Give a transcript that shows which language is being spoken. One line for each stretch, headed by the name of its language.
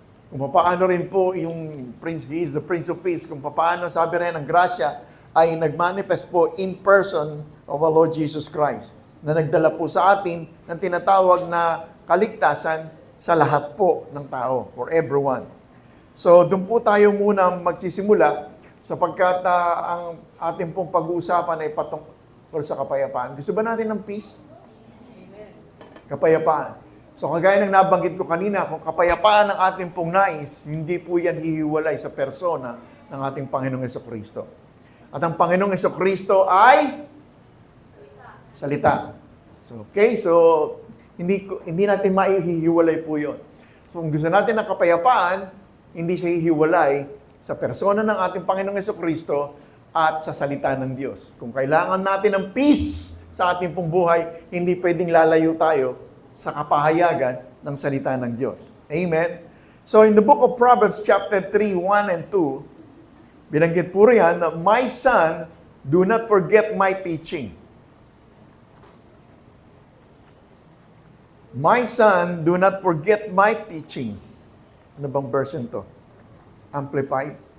Filipino: Kung paano rin po yung
English: Prince, He is the Prince of Peace.
Filipino: Kung paano sabi rin ang grasya ay nagmanifest po
English: in person of our Lord Jesus Christ
Filipino: na nagdala po sa atin ng tinatawag na kaligtasan sa lahat po ng tao,
English: for everyone.
Filipino: So doon po tayo muna magsisimula sapagkat ang ating pong pag-uusapan ay patungkol sa kapayapaan. Gusto ba natin ng peace? Amen. Kapayapaan. So kagaya ng nabanggit ko kanina, kung kapayapaan ng ating pong nais, hindi po yan hihiwalay sa persona ng ating Panginoong Jesucristo. At ang Panginoong Jesucristo ay salita. So, okay, so hindi natin maihihiwalay po yun. So kung gusto natin ng kapayapaan, hindi siya hihiwalay sa persona ng ating Panginoong Jesucristo at sa salita ng Diyos. Kung kailangan natin ng peace sa ating pong buhay, hindi pwedeng lalayo tayo sa kapahayagan ng salita ng Diyos. Amen?
English: So in the book of Proverbs chapter 3, 1 and 2,
Filipino: binanggit po riyan na,
English: my son, do not forget my teaching. My son, do not forget my teaching.
Filipino: Ano bang version to?
English: Amplified.